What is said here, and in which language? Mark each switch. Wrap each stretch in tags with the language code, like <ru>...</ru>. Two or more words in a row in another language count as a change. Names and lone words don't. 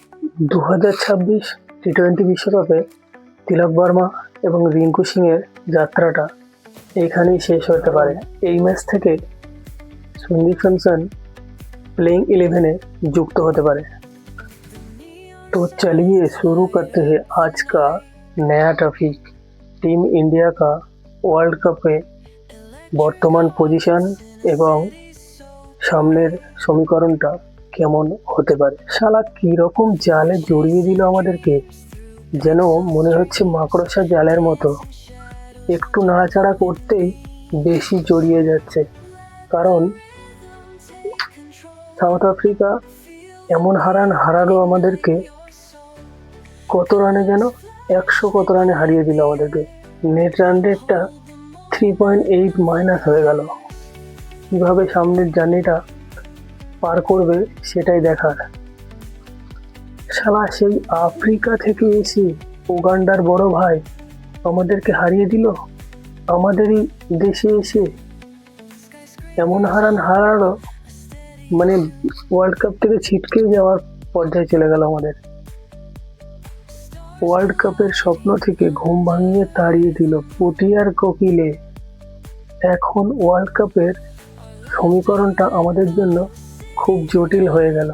<bn>2026 টি-20 বিশ্বকাপে তিলক বর্মা এবং রিঙ্কু সিংয়ের যাত্রাটা এইখানেই শেষ হতে পারে। এই ম্যাচ থেকে সন্দীপ স্যামসন প্লেইং 11 যুক্ত হতে পারে।</bn> <hi>तो चलिए शुरू करते हैं आज का नया टॉपिक, टीम इंडिया का</hi> <bn>ওয়ার্ল্ড কাপে বর্তমান পজিশন এবং সামনের সমীকরণটা কেমন হতে পারে। শালা কী রকম জালে জড়িয়ে দিল আমাদেরকে, যেন মনে হচ্ছে মাকড়সা জালের মতো, একটু নাড়াচাড়া করতেই বেশি জড়িয়ে যাচ্ছে। কারণ সাউথ আফ্রিকা এমন হারান হারালো আমাদেরকে, কত রানে যেন 100 কত রানে হারিয়ে দিল আমাদেরকে। নেট রান রেটটা 3.8 মাইনাস হো গেল। কীভাবে সামনের জার্নিটা পার করবে সেটাই দেখার। শালা সেই আফ্রিকা থেকে এসে উগান্ডার বড় ভাই আমাদেরকে হারিয়ে দিল, আমাদেরই দেশে এসে এমন হারান হারালো, মানে ওয়ার্ল্ড কাপ থেকে ছিটকে যাওয়ার পর্যায়ে চলে গেল আমাদের। ওয়ার্ল্ড কাপের স্বপ্ন থেকে ঘুম ভাঙিয়ে তাড়িয়ে দিল পটিয়ার কোকিলে। এখন ওয়ার্ল্ড কাপের সমীকরণটা আমাদের জন্য খুব জটিল হয়ে গেল।</bn>